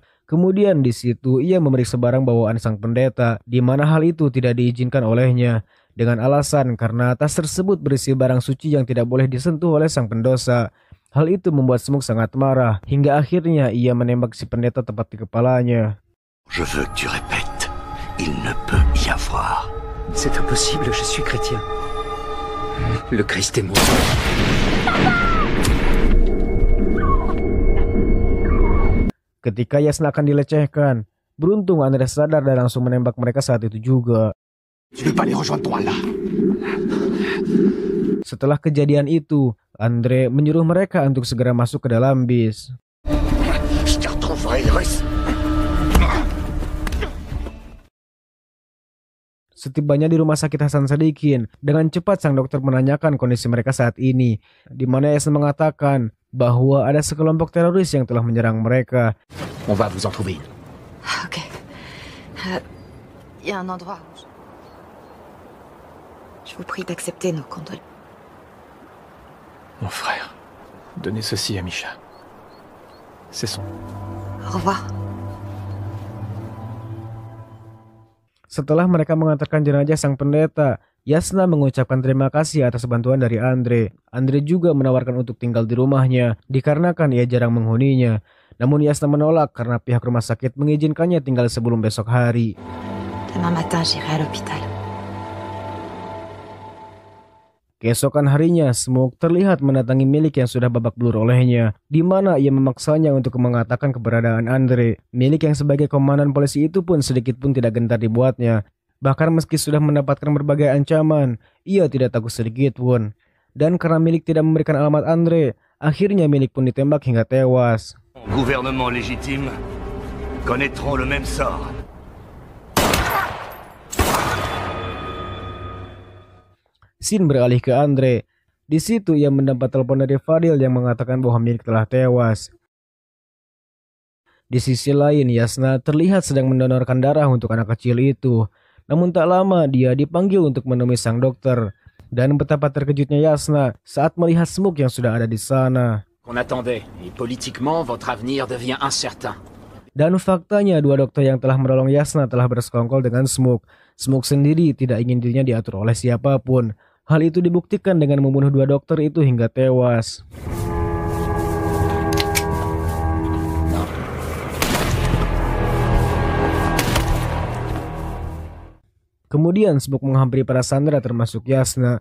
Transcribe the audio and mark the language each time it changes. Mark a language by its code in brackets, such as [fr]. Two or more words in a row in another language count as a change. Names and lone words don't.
[id] Kemudian di situ ia memeriksa barang bawaan sang pendeta, di mana hal itu tidak diizinkan olehnya dengan alasan karena tas tersebut berisi barang suci yang tidak boleh disentuh oleh sang pendosa. Hal itu membuat Smoke sangat marah hingga akhirnya ia menembak si pendeta tepat di kepalanya. [fr] Je veux que tu répètes Il ne peut y avoir. C'est impossible, je suis chrétien. Le Christ est mort. [id] Ketika Yasna akan dilecehkan, beruntung Andre sadar dan langsung menembak mereka saat itu juga. [fr] Tu veux pas les rejoindre toi là? [id] Setelah kejadian itu, Andre menyuruh mereka untuk segera masuk ke dalam bis. [fr] Je te retrouverai, Russe. [id] Setibanya di rumah sakit Hasan Sadikin, dengan cepat sang dokter menanyakan kondisi mereka saat ini, di mana Yasna mengatakan bahwa ada sekelompok teroris yang telah menyerang mereka. [fr] On va vous en trouver. Ok. Y a un endroit où... Je vous prie d'accepter nos condoléances. Mon frère, donnez ceci à Misha. C'est son... Au revoir. [id] Setelah mereka mengantarkan jenazah sang pendeta, Yasna mengucapkan terima kasih atas bantuan dari Andre. Andre juga menawarkan untuk tinggal di rumahnya, dikarenakan ia jarang menghuninya. Namun Yasna menolak karena pihak rumah sakit mengizinkannya tinggal sebelum besok hari. [fr] Demain matin, j'irai à l'hôpital. [id] Keesokan harinya, Smoke terlihat mendatangi Milik yang sudah babak belur olehnya, di mana ia memaksanya untuk mengatakan keberadaan Andre. Milik yang sebagai komandan polisi itu pun sedikit pun tidak gentar dibuatnya. Bahkan meski sudah mendapatkan berbagai ancaman, ia tidak takut sedikit pun. Dan karena Milik tidak memberikan alamat Andre, akhirnya Milik pun ditembak hingga tewas. [fr] Gouvernement légitime connaîtront le même sort. [id] Scene beralih ke Andre. Di situ ia mendapat telepon dari Fadil yang mengatakan bahwa Milik telah tewas. Di sisi lain, Yasna terlihat sedang mendonorkan darah untuk anak kecil itu. Namun tak lama dia dipanggil untuk menemui sang dokter. Dan betapa terkejutnya Yasna saat melihat Smoke yang sudah ada di sana. [fr] On attendait, et politiquement, votre avenir devient incertain. [id] Dan faktanya dua dokter yang telah menolong Yasna telah bersekongkol dengan Smoke. Smoke sendiri tidak ingin dirinya diatur oleh siapapun. Hal itu dibuktikan dengan membunuh dua dokter itu hingga tewas. Kemudian Smoke menghampiri para sandera termasuk Yasna.